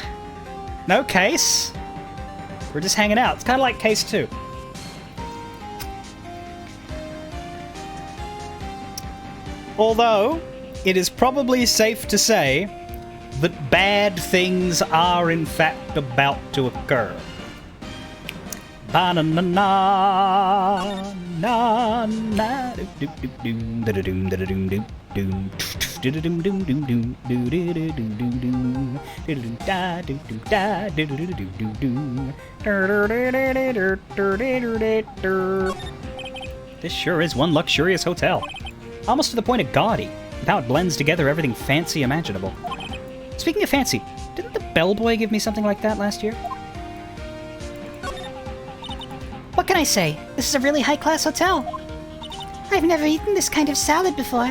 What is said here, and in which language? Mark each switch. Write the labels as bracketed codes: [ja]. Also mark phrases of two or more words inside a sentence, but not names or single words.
[en] No case. We're just hanging out. It's kind of like Case 2. Although, it is probably safe to say that bad things are in fact about to occur. Ba-na-na-na, na-na, doom-doom-doom, da-da-doom-da-da-doom-doom, doom, do-do-doom-doom-doom-doom, do-do-do-doom-doom-doom, do-do-doom-da, do-do-do-da, do-do-do-doom-doom. This sure is one luxurious hotel. Almost to the point of gaudy, with how it blends together everything fancy imaginable. Speaking of fancy, didn't the bellboy give me something like that last year? What can I say? This is a really high-class hotel. I've never eaten this kind of salad before.